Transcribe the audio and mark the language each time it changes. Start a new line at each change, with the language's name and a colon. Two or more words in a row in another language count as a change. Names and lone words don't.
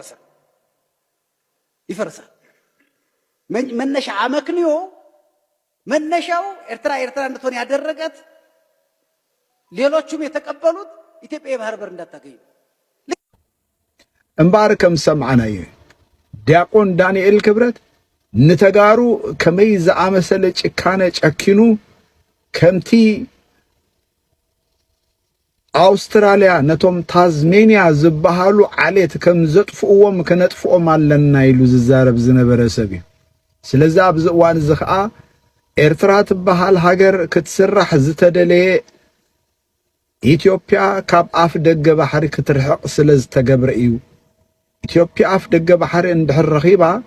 Amharic: ይፈርሳል መነሻ አመክንዮ መነሻው ኤርትራ እንድትሆን ያደረጋት ሌሎቹም የተቀበሉት ኢትዮጵያ የባህር በር እንዳታገኝ
Tigrinya: እምባር ከም ሰምዓናየ ዲያቆን ዳንኤል ክብረት ንተጋሩ ከመይ ዝኣመሰለ ጭካነ ጨኪኑ ከምቲ አውስትራሊያ ነቶም ታዝሜኒያ ዝበሃሉ ዓሌት ከም ዘጥፍኡዎም ከነጥፍኦም ኣለና ኢሉ ዝዛረብ ዝነበረ ሰብ እዩ ስለዚ ኣብዚ እዋን እዚ ከዓ ኤርትራ ትበሃል ሃገር ክትስራሕ ዝተደለየ ኢትዮጵያ ካብ ኣፍ ደገ ባሕሪ ክትርሕቕ ስለ ዝተገብረ እዩ ኢትዮጵያ ኣፍ ደገ ባሕሪ እንድሕር ረኺባ